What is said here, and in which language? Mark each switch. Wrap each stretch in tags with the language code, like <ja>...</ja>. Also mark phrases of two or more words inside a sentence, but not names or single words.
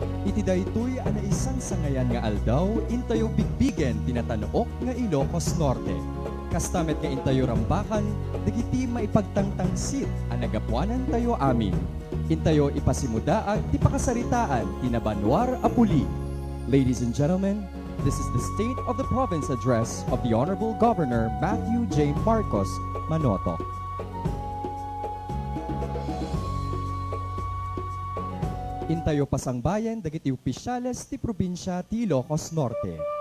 <ilo>Iti daytoy ana isang sangayan nga aldaw, intayo bigbigen tinatanuok nga Ilocos Norte. Kastamet nga intayo rambakan, dagiti maipagtangtangsit ang nagapuanan tayo amin. Intayo ipasimudaag ti pakasaritaan tinabanwar apuli.</ilo> <en>Ladies and gentlemen, this is the State of the Province Address of the Honorable Governor Matthew J. Marcos, Manotoc.</en> <ilo>Intayo pasangbayan dagiti opisyales ti probinsya ti Ilocos Norte.</ilo>